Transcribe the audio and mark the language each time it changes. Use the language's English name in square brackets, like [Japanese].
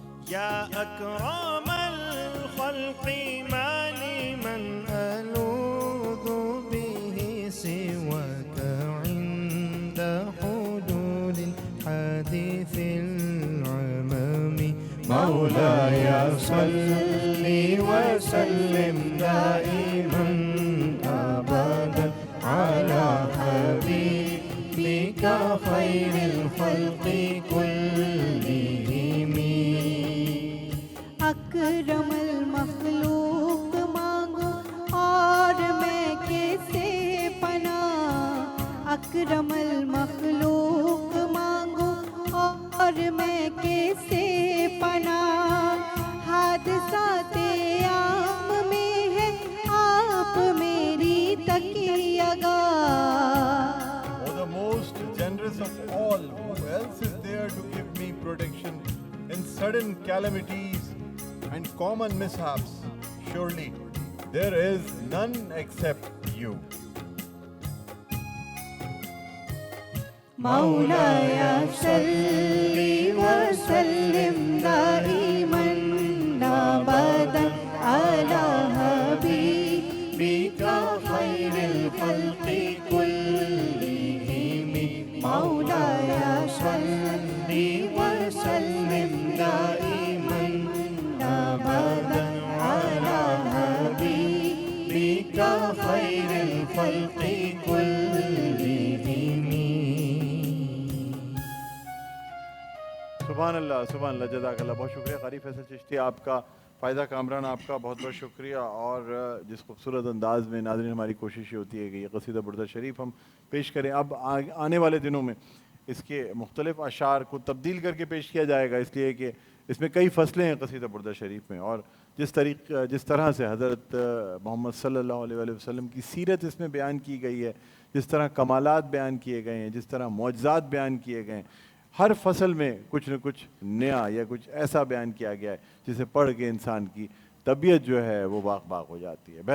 [Arabic] يا أكرم الخلق ما لمن ألوذ به سواك عند حلول الحادث العمم مولاي صل وسلم دائما أبدا على حبيبك خير الخلق كلهم [Urdu] اکرم المخلوق مانگو اور میں کیسے پناہ اکرم المخلوق مانگو اور میں کیسے پناہ حادثات عام میں ہے آپ میری تکیہ گاہ [English] O the most generous of all, who else is there to give me protection in sudden calamities and common mishaps? Surely There is none except you. [Arabic] مولاي صل وسلم دائما ابدا على حبيبك خير الخلق كلهم مولاي صل وسلم دائما ابدا على حبيبك خير الخلق كلهم. [Urdu] سبحان اللہ سبحان اللہ، جزاک اللہ. بہت شکریہ قاری فیصل چشتی آپ کا، فائدہ کامران آپ کا بہت بہت شکریہ. اور جس خوبصورت انداز میں ناظرین ہماری کوشش یہ ہوتی ہے کہ یہ قصیدہ بردہ شریف ہم پیش کریں. اب آنے والے دنوں میں اس کے مختلف اشعار کو تبدیل کر کے پیش کیا جائے گا، اس لیے کہ اس میں کئی فصلیں ہیں قصیدہ بردہ شریف میں، اور جس طرح سے حضرت محمد صلی اللہ علیہ وآلہ وسلم کی سیرت اس میں بیان کی گئی ہے، جس طرح کمالات بیان کیے گئے ہیں، جس طرح معجزات بیان کیے گئے ہیں، ہر فصل میں کچھ نہ کچھ نیا یا کچھ ایسا بیان کیا گیا ہے جسے پڑھ کے انسان کی طبیعت جو ہے وہ باغ ہو جاتی ہے.